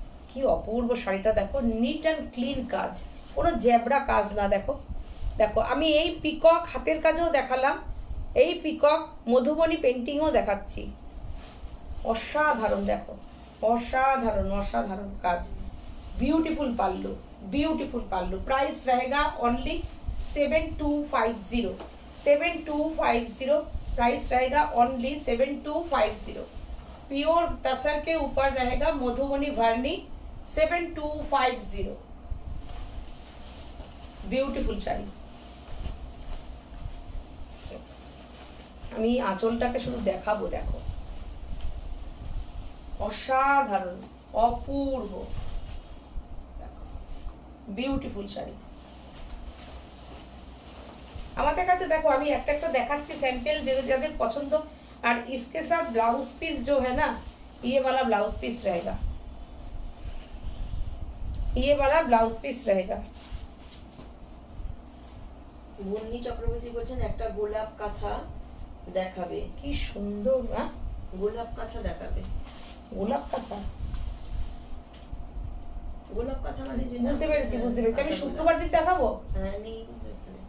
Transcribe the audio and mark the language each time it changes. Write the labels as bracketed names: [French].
[Bangla] কি অপূর্ব শাড়িটা দেখো, নিট অ্যান্ড ক্লিন কাজ, কোনো জ্যাবরা কাজ না। দেখো দেখো আমি এই পিকক হাতের কাজেও দেখালাম, এই পিকক মধুবনী পেন্টিংও দেখাচ্ছি, অসাধারণ। দেখো অসাধারণ অসাধারণ কাজ, [Hindi] ब्यूटीफुल पाल्लू। प्राइस रहेगा ओनली 7250, 7250 प्राइस रहेगा ओनली 7250। प्योर तसर के ऊपर रहेगा मधुबनी वर्नी 7250, ब्यूटीफुल শাড়ি। [Bangla] আমি আঁচলটাকে শুধু দেখাবো, দেখো অসাধারণ অপূর্ব, বিউটিফুল শাড়ি। আমাদের কাছে দেখো আমি একটা একটা দেখাচ্ছি सैंपल, যাদের পছন্দ। [Hindi] और इसके साथ ब्लाउज पीस जो है ना, ये वाला ब्लाउज पीस रहेगा, ये वाला ब्लाउज पीस रहेगा। [Bangla] মুন্নি চক্রবর্তী বলছেন একটা গোলাপ কাঁথা দেখাবে, কি সুন্দর না, গোলাপ কাঁথা দেখাবে, গোলাপ কাঁথা, গোলাপ কাঁথা মানে যেটা, বুঝতে পেরেছি বুঝতে পেরেছি। আমি শুক্রবার দিন দেখাবো, হ্যাঁ নেই এখানে।